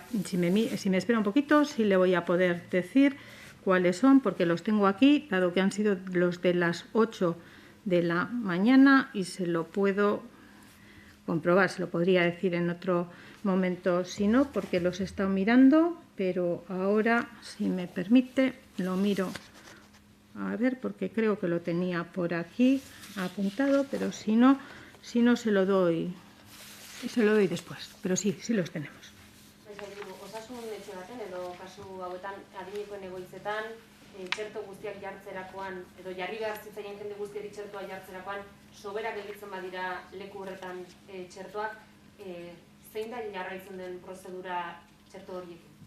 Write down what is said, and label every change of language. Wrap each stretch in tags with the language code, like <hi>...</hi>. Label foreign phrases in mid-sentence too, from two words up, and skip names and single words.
<es>Si me espera un poquito, sí le voy a poder decir cuáles son, porque los tengo aquí, dado que han sido los de las 8 de la mañana y se lo puedo comprobar, se lo podría decir en otro momento si no, porque los he estado mirando, pero ahora, si me permite, lo miro. A ver, porque creo que lo tenía por aquí apuntado, pero si no se lo doy después. Pero sí los tenemos.</es> <eu>Osasun etxe baten edo kasu hauetan adinekoen egoitzetan txerto guztiak jartzerakoan edo jarri behar zitzaien jende guztiari txertoa jartzerakoan soberak gelditzen badira leku horretan txertoak, zein da jarraitzen den prozedura txerto horiekin?</eu>